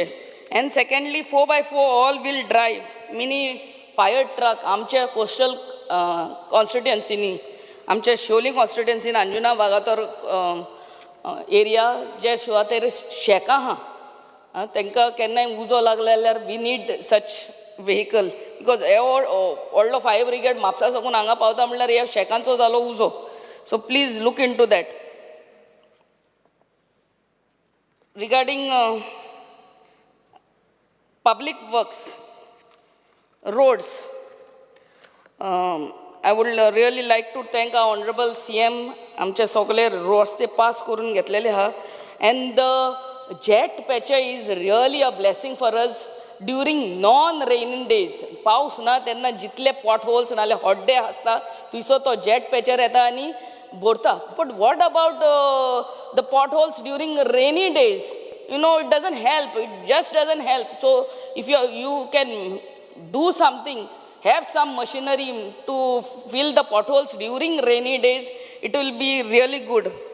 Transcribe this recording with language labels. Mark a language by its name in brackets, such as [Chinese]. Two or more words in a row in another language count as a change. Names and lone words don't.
[English] and secondly 4x4 all wheel drive mini fire truck [Konkani] आमच्या कोस्टल कॉन्स्टिट्युएन्सीनी, आमच्या शिवोली कॉन्स्टिट्युएन्सीन अंजुना वागातोर एरिया जे सुवातेर शेकां आहा, तांकां केन्नाय उजो लागले जाल्यार [English] we need such vehicle, because [Konkani] हे व्हडलो [English] fire brigade [Konkani] म्हापसा साकून हांगा पावता म्हणल्यार ह्या शेकांचो जालो उजो. [English] So please look in to that. Regarding public works, roads, I would really like to thank our honorable CM. [Konkani] आमचे सगळे रस्ते पास करून घेतलेले आहा, [English] and the jet patcher is really a blessing for us during non-raining days. [Konkani] पावस ना तेन्ना जितले potholes नाले [English] hot day [Konkani] आसता थंयसर तो [English] jet patcher [Konkani] येता आनी भरता. [English] But what about the potholes during rainy days? It doesn't help. It just doesn't help. So if you can do something, have some machinery to fill the potholes during rainy days, it will be really good.